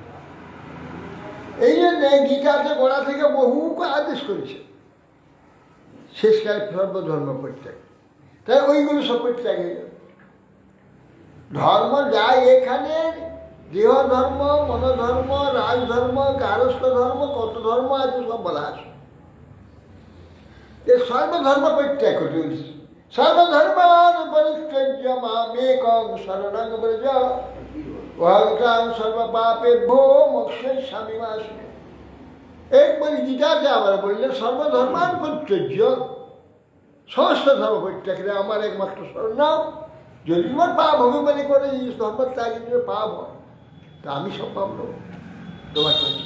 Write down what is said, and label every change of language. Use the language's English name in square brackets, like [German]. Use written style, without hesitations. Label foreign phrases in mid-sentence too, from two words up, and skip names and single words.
[Bangla] এই জন্যে গীতাতে গোড়া থেকে বহু আদেশ করেছে শেষকালে সর্বধর্ম পরিত্যাগ। তাই ওইগুলো সব পরিত্যাগ হয়ে যাবে। ধর্ম যায় এখানে দেহ ধর্ম, মনোধর্ম, রাজধর্ম, গারস্থ ধর্ম, কত ধর্ম আছে সব বলা আছে। সর্বধর্ম পরিত্যাগ করতে বলছি। [Sanskrit] সর্বধর্মান পরিত্যাজ্য মামেকং শরণং ব্রজ অহং সর্বপাপেভ্যো মোক্ষয়িষ্যামি মা শুনে। [Bangla] একবার গীতাতে আবার বললেন [Sanskrit] সর্বধর্মান পরিত্যাজ্য, [Bangla] সমস্ত ধর্ম পরিত্যাগ করে আমার একমাত্র শরণ নাও। যদি তোমার পাপ হবে মনে করে এই ধর্ম ত্যাগ পাপ হয়, তা আমি সব পাপ নেব, তোমার করছি।